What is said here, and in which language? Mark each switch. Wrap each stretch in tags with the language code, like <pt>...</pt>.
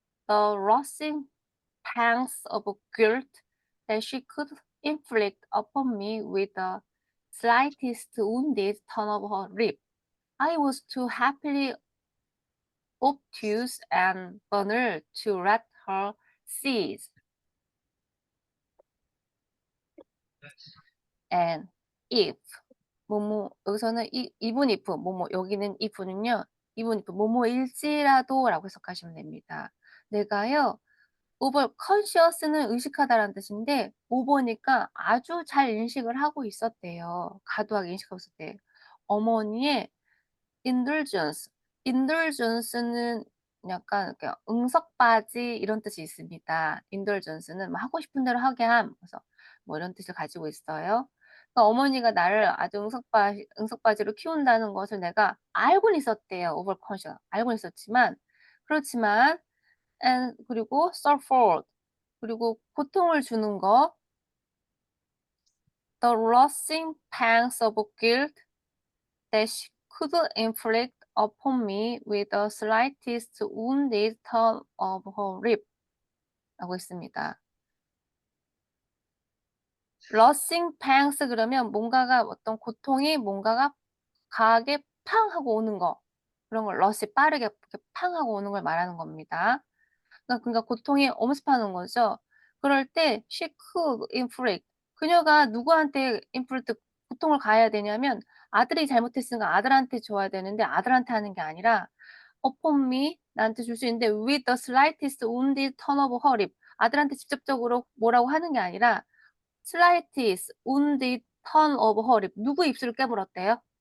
<en>the rushing pangs of guilt that she could inflict upon me with the slightest wounded turn of her lip. I was too happily obtuse and banal to let her seize.</en> <ko>And if 뭐뭐 여기서는 even if 뭐뭐 여기는 if는요. even if 뭐뭐일지라도라고 해석하시면 됩니다. 내가요. over conscious는 의식하다라는 뜻인데 5번이니까 아주 잘 인식을 하고 있었대요. 과도하게 인식하고 있었대요. 어머니의 indulgence는 약간 응석바지 이런 뜻이 있습니다. indulgence는 뭐 하고 싶은 대로 하게 함. 그래서 뭐 이런 뜻을 가지고 있어요. 그러니까 어머니가 나를 아주 응석바지로 키운다는 것을 내가 알고는 있었대요.</ko> <en>overconscious.</en> <ko>알고는 있었지만 그렇지만 and 그리고 suffered 그리고 고통을 주는 거</ko> <en>the rushing pangs of guilt that she could inflict upon me with the slightest wounded turn of her lip</en> <ko>라고 있습니다. rushing pangs 그러면 뭔가가 어떤 고통이 뭔가가 강하게 팡 하고 오는 거 그런 걸 rush 빠르게 이렇게 팡 하고 오는 걸 말하는 겁니다. 그러니까 고통이 엄습하는 거죠. 그럴 때 she could inflict 그녀가 누구한테 inflict 고통을 가해야 되냐면 아들이 잘못했으니까 아들한테 줘야 되는데 아들한테 하는 게 아니라 upon me 나한테 줄 수 있는데</ko> <en>with the slightest wounded turn of her lip</en> <ko>아들한테 직접적으로 뭐라고 하는 게 아니라</ko> <en>slightest wounded turn of her lip</en> <ko>누구 입술을 깨물었대요?</ko>